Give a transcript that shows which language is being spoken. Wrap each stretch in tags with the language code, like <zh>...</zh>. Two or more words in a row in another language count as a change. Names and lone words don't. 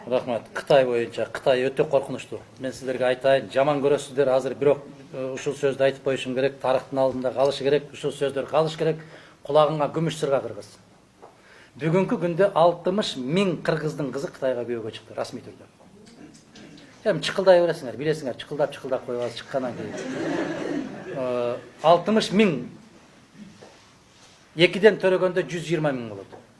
<kk>Рахмат. Қытай бойынша. Қытай өте қорқынышты. Мен сіздерге айтайын, жаман көресіздер</kk> <ky>азыр, бирок ушул сөздү айтып коюшум керек, тарыхтын алдында калышы керек, ушул сөздөр калыш керек, кулагыңа күмүш сырга кыргыз. Бүгүнкү күндө 60 миң кыргыздын кызы Кытайга күйөөгө чыкты, расмий түрдө. Эми чыкылдай бересиңер, билесиңер, чыкылдап коюп алып чыккандан кийин 60 миң 2ден төрөгөндө 120 миң болот.</ky>